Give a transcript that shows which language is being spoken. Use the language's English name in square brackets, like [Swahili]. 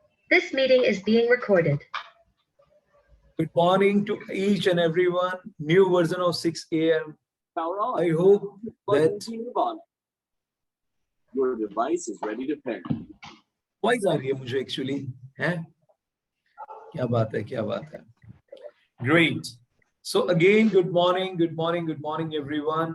[English] This meeting is being recorded. Good morning to each and everyone. New version of 6 a.m. I hope that your device is ready to pair. [Hindi] voice आ रही है मुझे actually है. क्या बात है. Great. [English] So again, good morning everyone.